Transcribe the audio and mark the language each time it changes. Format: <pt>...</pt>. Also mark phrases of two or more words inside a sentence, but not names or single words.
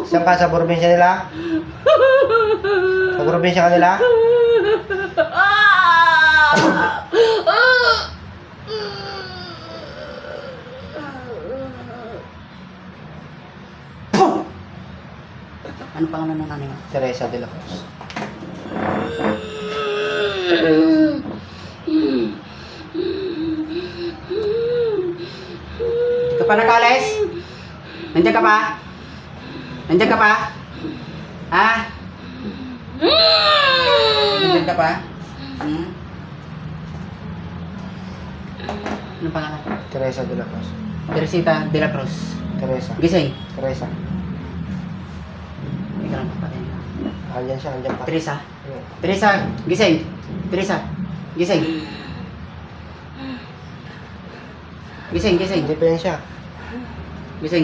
<tl>Saan ka? Sa probinsya nila? Sa probinsya ka nila? Ano pangalan ng nanay mo? Teresa de la Cruz. Hindi ka pa nakalis? Nandiyan ka pa? Nandiyan ka pa? Ha? Nandiyan ka pa? Hmm? Anong pangalan? Teresa de la Cruz. Teresita de la Cruz. Teresa. Gising. Teresa. Hindi ka lang papatay. Andyan siya, andyan pa. Teresa. Teresa, gising. Teresa, gising. Gising. Hindi pa yan siya. Gising.</tl>